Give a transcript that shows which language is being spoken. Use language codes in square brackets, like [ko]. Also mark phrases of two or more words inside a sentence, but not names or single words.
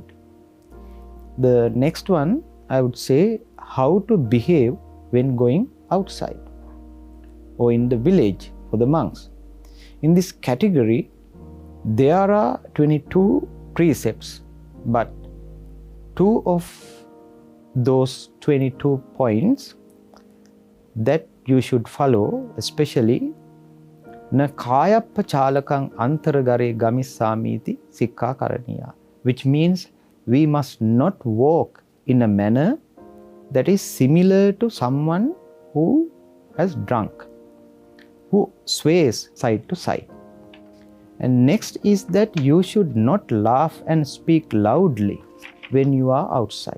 [en] The next one, I would say, how to behave when going outside or in the village for the monks. In this category, there are 22 precepts, but 2 of those 22 points that you should follow, especially [pi] na kayappa chalakang antaragare gamissamiti sikha karaniya, [en] which means we must not walk in a manner that is similar to someone who has drunk, who sways side to side. And next is that you should not laugh and speak loudly when you are outside.